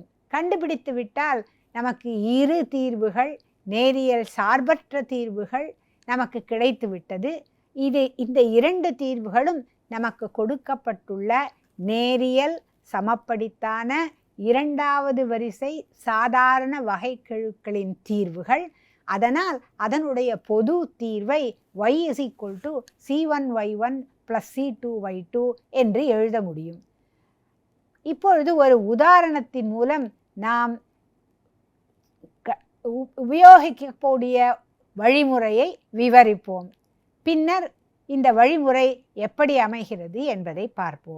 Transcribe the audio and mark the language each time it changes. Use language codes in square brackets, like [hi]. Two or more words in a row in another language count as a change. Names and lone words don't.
[ta] கண்டுபிடித்து விட்டால் நமக்கு இரு தீர்வுகள், நேரியல் சார்பற்ற தீர்வுகள் நமக்கு கிடைத்து விட்டது. இந்த இரண்டு தீர்வுகளும் நமக்கு கொடுக்கப்பட்டுள்ள நேரியல் சமப்படுத்தான இரண்டாவது வரிசை சாதாரண வகைக்கெழுக்களின் தீர்வுகள். அதனால் அதனுடைய பொது தீர்வை y = c1y1 + c2y2 என்று எழுத முடியும். இப்பொழுது ஒரு உதாரணத்தின் மூலம் நாம் உபயோகிக்கக்கூடிய வழிமுறையை விவரிப்போம். பின்னர் இந்த வழிமுறை எப்படி அமைகிறது என்பதை பார்ப்போம்.